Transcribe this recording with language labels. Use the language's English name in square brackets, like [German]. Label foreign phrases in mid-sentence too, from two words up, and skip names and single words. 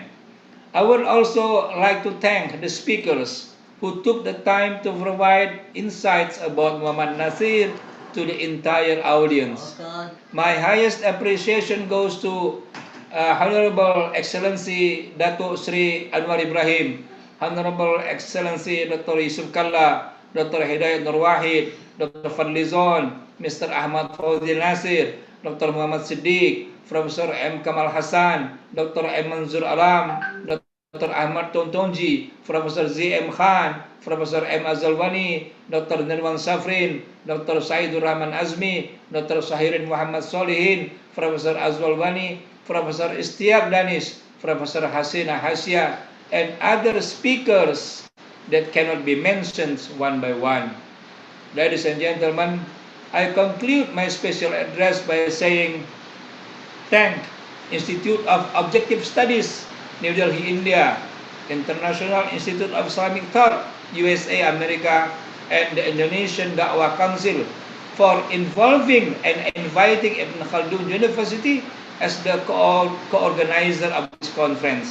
[English] I would also like to thank the speakers who took the time to provide insights about Muhammad Natsir to the entire audience. My highest appreciation goes to Honorable Excellency Dato Sri Anwar Ibrahim, Honorable Excellency Dr. Yusuf Kalla, Dr. Hidayat Nur Wahid, Dr. Fadlizon, Mr. Ahmad Fawzil Nasir, Dr. Muhammad Siddiq, Professor M. Kamal Hassan, Dr. M. Manzur Alam, Dr. Ahmad Tontonji, Professor Z. M. Khan, Professor M. Azalwani, Dr. Nirwan Safrin, Dr. Saidur Rahman Azmi, Dr. Sahirin Muhammad Solihin, Professor Azwalwani, Professor Istiak Danish, Professor Hasina Hasya, and other speakers that cannot be mentioned one by one. Ladies and gentlemen, I conclude my special address by saying, thank Institute of Objective Studies, New Delhi, India, International Institute of Islamic Thought, USA, America, and the Indonesian Da'wah Council for involving and inviting Ibn Khaldun University as the co-organizer of this conference.